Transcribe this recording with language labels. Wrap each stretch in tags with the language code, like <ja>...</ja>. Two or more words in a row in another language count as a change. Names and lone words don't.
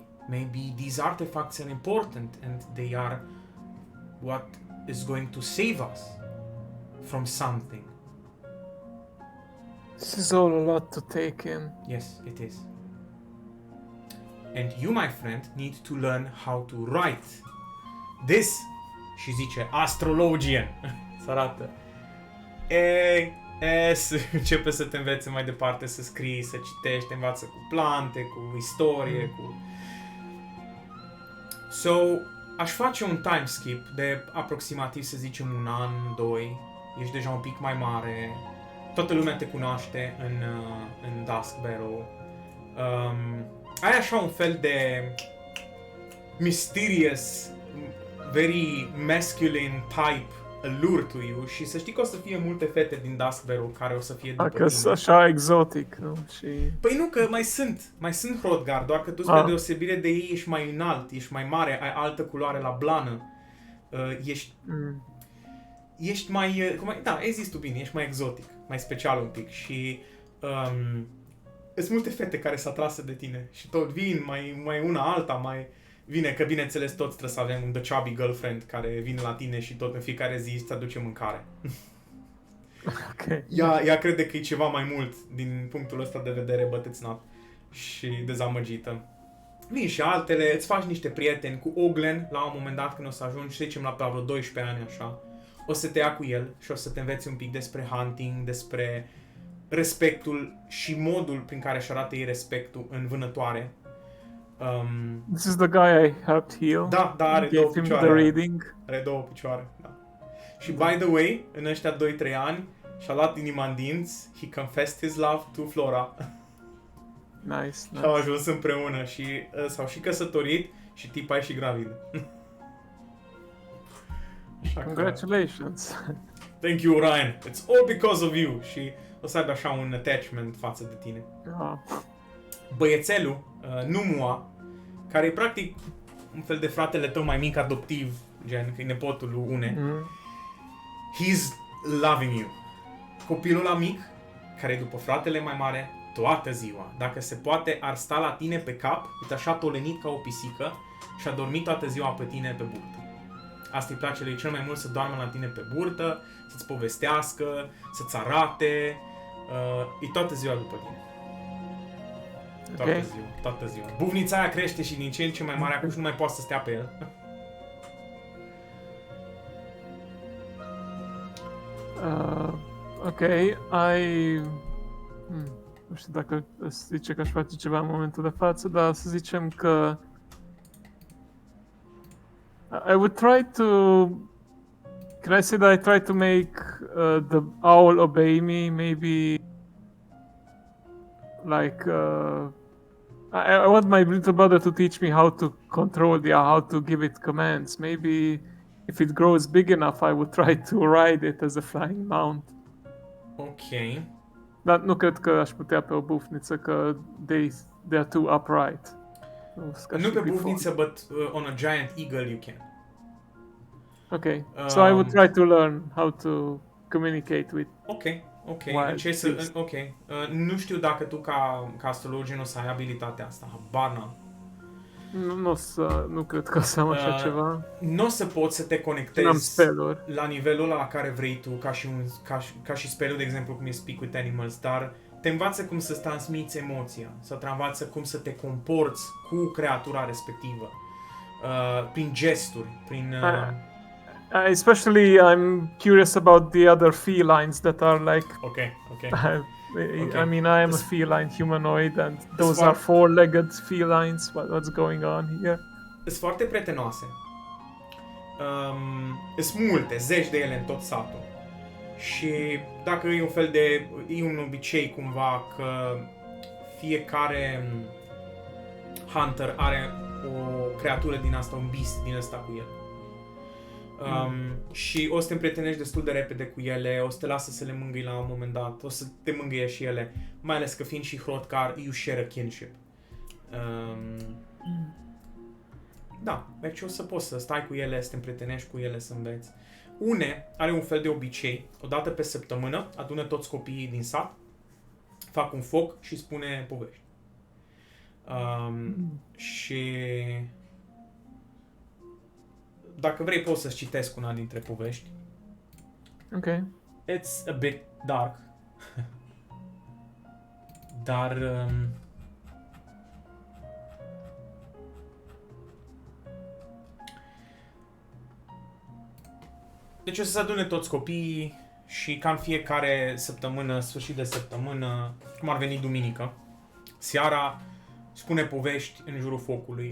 <en>Maybe these artifacts are important and they are what is going to save us from something. This is all a lot to take in. Yes, it is. And you, my friend, need to learn how to write. This,</en> <ro>și zice, astrologian, să arată. Începe să te învețe mai departe să scrii, să citești, te învață cu plante, cu istorie, cu... So, aș face un</ro> <en>time skip</en> <ro>de aproximativ, să zicem, 1 an, 2. Ești deja un pic mai mare. Toată lumea te cunoaște în Duskbarrow. Ai așa un fel de</ro> <en>mysterious, very masculine type lure to you</en> <ro>și să știi că o să fie multe fete din Duskbarrow care o să fie după Că tine. așa exotic, nu? Și... Păi nu, că mai sunt Hrothgar, doar că tu spre deosebire de ei ești mai înalt, ești mai mare, ai altă culoare la blană, ești mai, ai zis tu bine, ești mai exotic, mai special un pic și sunt multe fete care s-a trasă de tine și tot vin, mai una alta, mai vine, că bineînțeles toți trebuie să avem un</ro> <en>the chubby girlfriend</en> <ro>care vine la tine și tot în fiecare zi îți aduce mâncare.</ro> <en>Okay.</en> <ro>Ea crede că e ceva mai mult din punctul ăsta de vedere,</ro> <en>but it's not.</en> <ro>Și dezamăgită. Vin și altele, îți faci niște prieteni cu Oglen, la un moment dat când o să ajungi, să zicem la vreo 12 ani așa, o să te ia cu el și o să te înveți un pic despre hunting, despre respectul și modul prin care își arată ei respectul în vânătoare.</ro> <en>This is the guy I helped heal.</en> <ro>Da, are două picioare.</ro> <en>The reading.</en> <ro>Are două picioare, da. Și</ro> <en>by the way,</en> <ro>în ăștia 2-3 ani, și-a luat inima în dinți,</ro> <en>he confessed his love to Flora. Nice.</en> <ro>Și au ajuns împreună și s-au și căsătorit și tipa e și gravidă.</ro> <en>Congratulations. Thank you, Ryan. It's all because of you.</en> <ro>Și o să aibă așa un attachment față de tine. Băiețelul, Numua, care e practic un fel de fratele tău mai mic adoptiv, gen, că e nepotul lui Une.</ro> <en>He's loving you.</en> <ro>Copilul ăla mic, care e după fratele mai mare, toată ziua, dacă se poate, ar sta la tine pe cap, uite așa tolenit ca o pisică și a dormit toată ziua pe tine pe burtă. Asta îi place lui cel mai mult, să doarmă la tine pe burtă, să-ți povestească, să-ți arate, e toată ziua după tine. Toată ziua. Bufnița aia crește și din ce în ce mai mare, acum și nu mai poate să stea pe el. Ok, nu știu dacă zice că aș face ceva în momentul de față, dar să zicem că</ro> <en>I would try to... Can I say that I try to make the owl obey me, maybe like I want my little brother to teach me how to control the owl, how to give it commands. Maybe if it grows big enough, I would try to ride it as a flying mount. Ok.</en> <ro>Dar nu cred că aș putea pe o bufniță, că</ro> <en>they are too upright.</en> <ro>Nu pe bufniță,</ro> <en>but on a giant eagle you can. Okay, so I would try to learn how to communicate with. Ok.</en> <ro>Nu știu dacă tu ca astrologian o să ai abilitatea asta, habar n-am. Nu cred că o să am așa ceva. Nu o să poți să te conectezi la nivelul ăla la care vrei tu, ca și spell-ul, de exemplu, cum e Speak with Animals, dar te învață cum să transmiți emoția, să te învață cum să te comporți cu creatura respectivă, prin gesturi, prin...</ro> <en>Especially, I'm curious about the other felines that are like... Okay. I mean, I am a feline humanoid, and those are four-legged felines. What's going on here?</en> <ro>Sunt foarte prietenoase. Sunt multe, zeci de ele în tot satul. Și dacă e un fel de... e un obicei cumva că fiecare hunter are o creatură din asta, un beast din ăsta cu el. Și o să te împrietenești destul de repede cu ele, o să te lasă să le mângâi la un moment dat, o să te mângâie și ele, mai ales că fiind și Hrothgar,</ro> <en>you share a kinship.</en> <ro>Da, deci o să poți să stai cu ele, să te împrietenești cu ele, să înveți. Une are un fel de obicei, o dată pe săptămână, adună toți copiii din sat, fac un foc și spune povești. Și... dacă vrei, poți să-ți citesc una dintre povești. Ok.</ro> <en>It's a bit dark.</en> <ro>Dar... deci o să se adune toți copiii și ca în fiecare săptămână, sfârșit de săptămână, cum ar veni duminică, seara, spune povești în jurul focului.</ro>